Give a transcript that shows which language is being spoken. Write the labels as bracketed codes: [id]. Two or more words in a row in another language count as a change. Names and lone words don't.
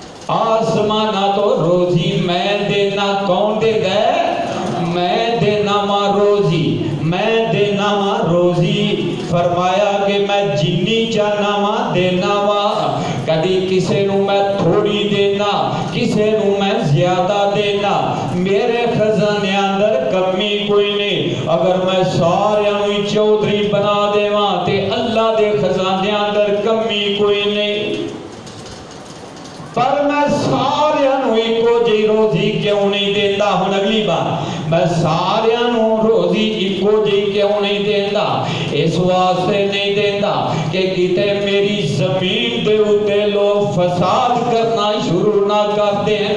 [pa] آسمانہ تو روزی میں دینا، کون دے گا؟ میں دینا ماں روزی، میں دینا ماں روزی۔ فرمایا کہ میں جنی چاہنا ماں دینا ماں، کدی کسے نو میں تھوڑی دینا، کسے نو میں زیادہ دینا، میرے خزانے اندر کمی کوئی نہیں۔ اگر میں سارے نو چودھری بنا دیواں تے اللہ دے خزانے اندر کمی کوئی نہیں، پر میں سارے نو ایکو جی روزی کیوں نہیں دیتا؟ ہن اگلی بات، میں سارے نو روزی ایکو جی کیوں نہیں دیتا؟ اس واسطے نہیں دیتا کہ کتے میری زمین دے اتے لوگ فساد کرنا شروع نہ کر دیں۔